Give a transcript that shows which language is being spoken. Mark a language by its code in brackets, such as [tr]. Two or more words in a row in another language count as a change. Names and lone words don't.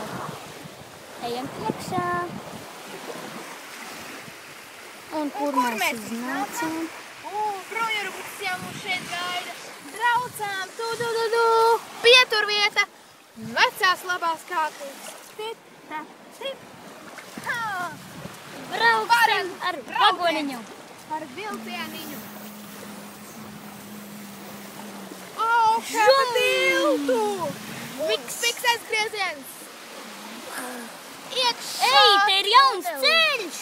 [lv] Ejam iekšā. Un kur mēs iznācām? Bruņuru puses jau mums šeit gaida. Braucām, tu. Pieturvieta. Vecās labās kāpnes. Tip, tap, tip. Brauksim ar vagoniņu. Ar vilcieniņu. Augšā pa tiltu. Fiksēs grieziens. Iekšā. Ej, te ir jauns ceļš.